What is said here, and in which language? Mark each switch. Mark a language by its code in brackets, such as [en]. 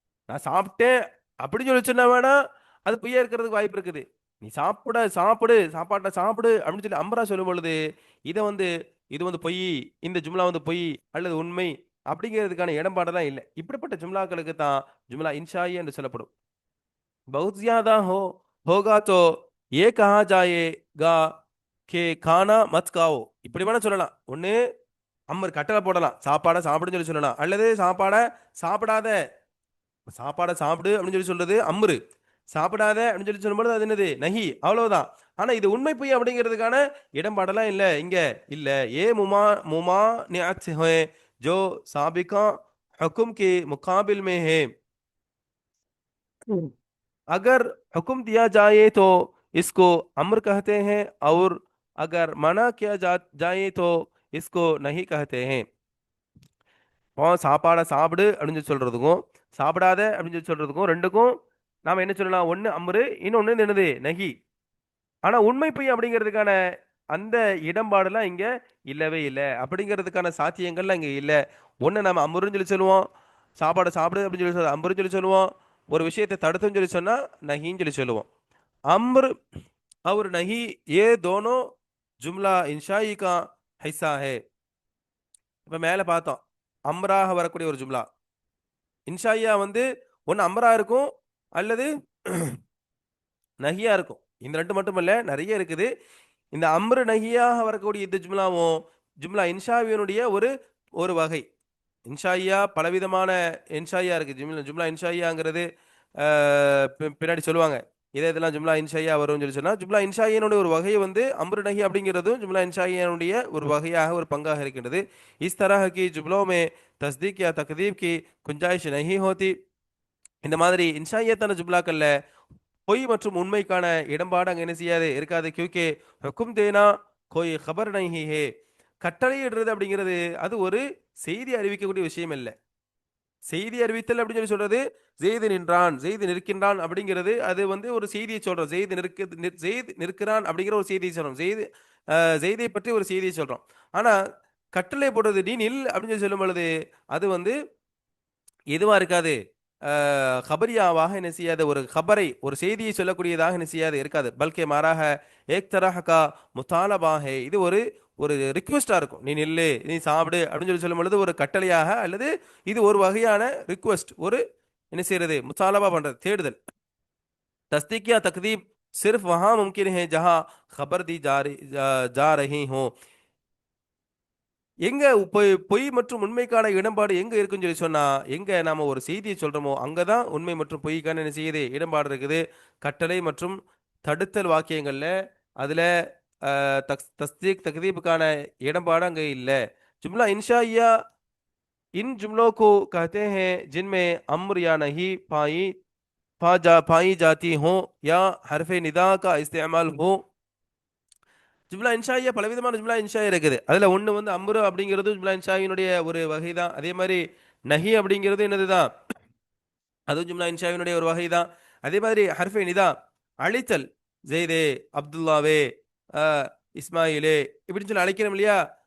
[ta] நான் சாப்பிட்டேன் அப்படின்னு சொல்லி சொன்னா வேணா அது பொய்யா இருக்கிறதுக்கு வாய்ப்பு இருக்குது. நீ சாப்பிடு சாப்பாட்டை சாப்பிடு அப்படின்னு சொல்லி அம்பரா சொல்லும் பொழுது இதை வந்து இது வந்து பொய், இந்த ஜும்லா வந்து பொய் அல்லது உண்மை அப்படிங்கிறதுக்கான இடம்பாடெல்லாம் இல்லை. இப்படிப்பட்ட ஜும்லாக்களுக்கு தான் ஜும்லா இன்ஷாயி என்று சொல்லப்படும். [hi] बहुत ज्यादा होगा तो ये कहा जाएगा कि खाना मत खाओ. [ta] இப்படி வேணா சொல்லலாம். ஒண்ணு அம்மர் கட்டளை போடலாம், சாப்பாடை சாப்பிடுன்னு சொல்லி சொல்லலாம், அல்லது சாப்பாடை சாப்பிடாத, சாப்பாடை சாப்பிடு அப்படின்னு சொல்லி சொல்றது அம்ரு, சாப்பிடாத அப்படின்னு சொல்லி சொல்லும்போது அது என்னது? நஹி, அவ்வளவுதான். ஆனா இது உண்மை பொய் அப்படிங்கிறதுக்கான இடம்பாடெல்லாம் இல்ல இங்க இல்ல. [hi] ஏ முமா முமா नियत है जो साबिका हुक्म के मुकाबिल में है. अगर हुक्म दिया जाए तो इसको अम्र कहते हैं, और अगर मना किया जाए तो इसको नहीं कहते हैं. [ta] சாப்பாடை சாப்பிடு அப்படின்னு சொல்லி சொல்றதுக்கும் சாப்பிடாத அப்படின்னு சொல்லி சொல்றதுக்கும் ரெண்டுக்கும் நாம என்ன சொல்லலாம்? ஒன்னு அம்ரு, இன்னொன்னு என்னது? நஹி. ஆனா உண்மை பொய் அப்படிங்கிறதுக்கான அந்த இடம்பாடுலாம் இங்க இல்லவே இல்லை. அப்படிங்கிறதுக்கான சாத்தியங்கள்லாம் இங்க இல்லை. ஒன்னு நம்ம அம்ருன்னு சொல்லி சொல்லுவோம், சாப்பாடை சாப்பிடு அப்படின்னு சொல்லி அம்ருன்னு சொல்லி சொல்லுவோம். ஒரு விஷயத்தை தடுத்துன்னு சொல்லி சொன்னா நஹின்னு சொல்லி சொல்லுவோம். [hi] अम्र और नहीं, ये दोनों जुमला इंशाई का [ta] ஹைசா ஹே. இப்ப மேல பார்த்தோம். அம்ராக வரக்கூடிய ஒரு ஜும்லா. இன்ஷாய்யா வந்து ஒண்ணு அம்ரா இருக்கும் அல்லது நஹியா இருக்கும். இந்த 2 மட்டும் இல்ல, நெறைய இருக்குது. இந்த அம்ரு நஹியாக வரக்கூடிய இந்த ஜும்லாவும், ஜும்லா இன்ஷாவினுடைய ஒரு ஒரு வகை. இன்ஷாய்யா பலவிதமான இன்ஷாய்யா இருக்கு. ஜும்லா இன்ஷாய்யாங்கிறது அ பின்னாடி சொல்லுவாங்க. இதெல்லாம் ஜும்லா இன்ஷாய்யா வரும்னு சொல்லி சொன்னா, ஜும்லா இன்ஷாய்யானுடைய ஒரு வகை வந்து அம்ரு நஹி அப்படிங்கிறதும் ஜும்லா இன்ஷாய்யானுடைய ஒரு வகையாக, ஒரு பங்காக இருக்கின்றது. [hi] இஸ் தரஹ கி जुमलों में तस्दीक या तकदीब की गुंजाइश नहीं होती. [ta] இந்த மாதிரி இன்ஷாய்யத்தான ஜும்லாக்கள்ல பொய் மற்றும் உண்மைக்கான இடம்பாடு அங்க என்ன செய்யாது இருக்காது. கியூகே ஹுக்கும் தேனா கோய் खबर नहीं है. கட்டளையிடுறது அப்படிங்கிறது அது ஒரு செய்தி அறிவிக்கக்கூடிய விஷயம் இல்ல. செய்தி அறிவித்தல் அப்படின்னு சொல்றது ஜெயிது நின்றான், ஜெயிது நிற்கின்றான் அப்படிங்கிறது அது வந்து ஒரு செய்தியை சொல்றோம். ஜெயிது நிற்கிறான் அப்படிங்கிற ஒரு செய்தியை சொல்றோம். ஜெயிதை பற்றி ஒரு செய்தியை சொல்றோம். ஆனா கட்டளை போடுறது நீ நில் அப்படின்னு சொல்லும் பொழுது அது வந்து எதுவா இருக்காது. खबरियावाக என்ன செய்யாது, ஒரு खबரை ஒரு செய்தியை சொல்லக்கூடியதாக என்ன செய்யாது இருக்காது. பல்கே மாறாக ஏக் தரஹ கா முத்தாலபா ஹே. இது ஒரு ஒரு ரிக்வெஸ்டா இருக்கும். நீ நில்லு, நீ சாப்பிடு அப்படின்னு சொல்லும் பொழுது ஒரு கட்டளையாக அல்லது இது ஒரு வகையான ரிக்வெஸ்ட், ஒரு என்ன செய்யறது முத்தாலபா பண்றது, தேடுதல். [hi] तस्दीक या तकदीब सिर्फ वहां मुमकिन है जहां खबर दी जा रही हो. [ta] எங்க பொய் மற்றும் உண்மைக்கான இடம்பாடு எங்க இருக்குன்னு சொல்லி சொன்னா, எங்க நாம ஒரு செய்தியை சொல்றோமோ, அங்கதான் உண்மை மற்றும் பொய்க்கான என்ன செய்யுது இடம்பாடு இருக்குது. கட்டளை மற்றும் தடுத்தல் வாக்கியங்கள்ல அதுல தஸ்தீக் தக்தீபுக்கான இடம்பாடு அங்க இல்ல. [hi] जुमला इंशाइया इन जुमलों को कहते हैं जिनमें अम्र या नहीं पाई जाती हो या हरफ निदा का इस्तेमाल हो. [ta] ஜும்லா இன்ஷாய்யா பலவிதமான ஜும்லா இன்ஷாயா இருக்குது. அதுல ஒண்ணு வந்து அம்ரு அப்படிங்கிறது ஜும்லா இன்ஷாயினுடைய ஒரு வகை தான். அதே மாதிரி நஹி அப்படிங்கிறது என்னதுதான், அதுவும் ஜும்லா இன்ஷாவினுடைய ஒரு வகை தான். அதே மாதிரி ஹர்ஃபே நிதா, அழைத்தல், ஜெய்தே, அப்துல்லாவே, இஸ்மாயிலே இப்படின்னு சொல்லி அழைக்கிறோம் இல்லையா.